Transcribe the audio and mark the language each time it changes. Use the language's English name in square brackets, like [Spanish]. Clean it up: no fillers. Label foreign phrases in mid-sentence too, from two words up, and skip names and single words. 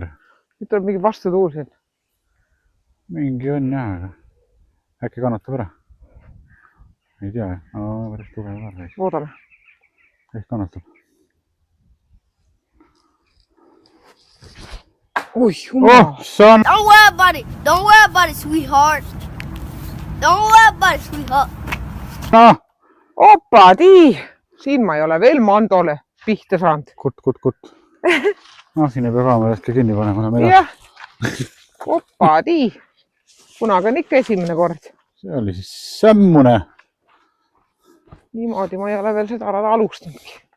[Estonian] Nüüd tuleb mingi vastutuul siin. Mingi on jah, aga äkki kannatab ära. Ei tea, päris tugev ära. Loodame. Ehk kannatab. Oi, jumal. [English] Son! Don't worry about it, sweetheart. Don't worry about it, sweetheart. No! [Estonian] Opa, tii! Siin ma ei ole veel mandole pihta saanud. Kutt. Siin ei pea kaamerast ka kinni panema. Jah. Opa, tii! Kunagi on ikka esimene kord. See oli siis sämmune. Niimoodi ma ei ole veel seda rada alustanudki.